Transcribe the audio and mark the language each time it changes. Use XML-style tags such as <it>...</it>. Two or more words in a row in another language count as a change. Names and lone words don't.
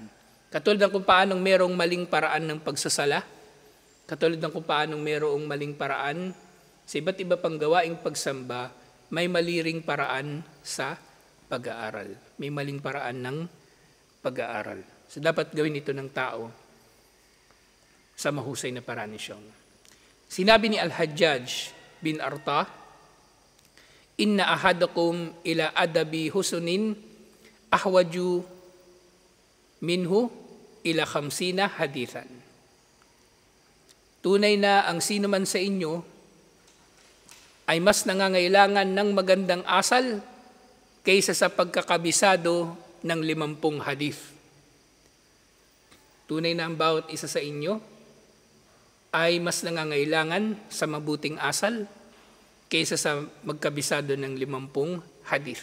<tl>Katulad ng kung paanong merong maling paraan ng pagsasala, katulad ng kung paanong merong maling paraan sa iba't iba pang gawaing pagsamba, may mali ring paraan sa pag-aaral. May maling paraan ng pag-aaral. So dapat gawin ito ng tao sa mahusay na paraan. Sinabi ni Al-Hajjaj bin Arta,</tl> <ar>"إن أحدكم إلى أدب حسن أحوج منه إلى 50 حديثا."</ar> <tl>Tunay na ang sino man sa inyo ay mas nangangailangan ng magandang asal kaysa sa pagkakabisado ng 50 hadith. Tunay na ang bawat isa sa inyo ay mas nangangailangan sa mabuting asal kaysa sa magkabisado ng 50 hadith.</tl>